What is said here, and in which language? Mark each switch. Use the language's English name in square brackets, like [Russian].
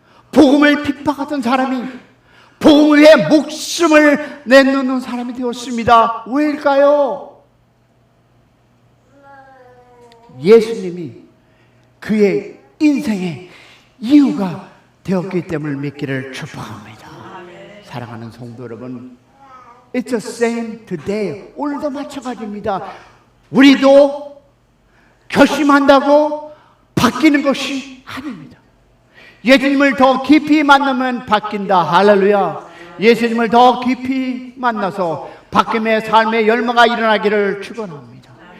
[Korean] 복음을 핍박하던 사람이 복음을 위해 목숨을 내놓는 사람이 되었습니다. 왜일까요? 예수님이 그의 인생의 이유가 되었기 때문을 믿기를 축복합니다. 사랑하는 성도 여러분, [English] It's the same today. [Korean] 오늘도 마찬가지입니다. 우리도 결심한다고 바뀌는 것이 아닙니다. 예수님을 더 깊이 만나면 바뀐다. 할렐루야. 예수님을 더 깊이 만나서 바뀜의 삶의 열매가 일어나기를 축원합니다.